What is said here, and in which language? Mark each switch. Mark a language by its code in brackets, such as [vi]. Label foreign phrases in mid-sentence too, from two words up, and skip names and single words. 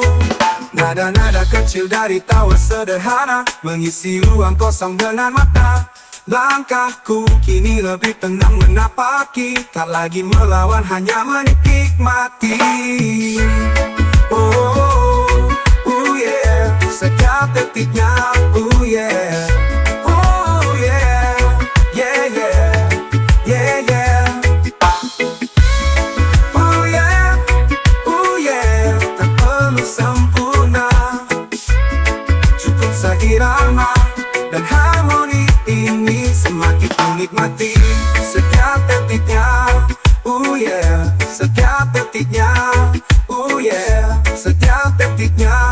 [id] Nada-nada kecil dari tawa sederhana mengisi ruang kosong dengan makna. Langkahku kini lebih tenang menapaki, tak lagi melawan hanya menikmati. [en] Oh, oh yeah, [id] setiap detiknya. [en] Oh yeah, oh yeah, yeah yeah, yeah yeah. Oh yeah, oh yeah, [id] tak perlu sempurna, cukup seirama dan harmoni ini semakin ku nikmati setiap detiknya. [en] Oh yeah, [id] setiap detiknya. [en] Oh yeah, [id] setiap detiknya.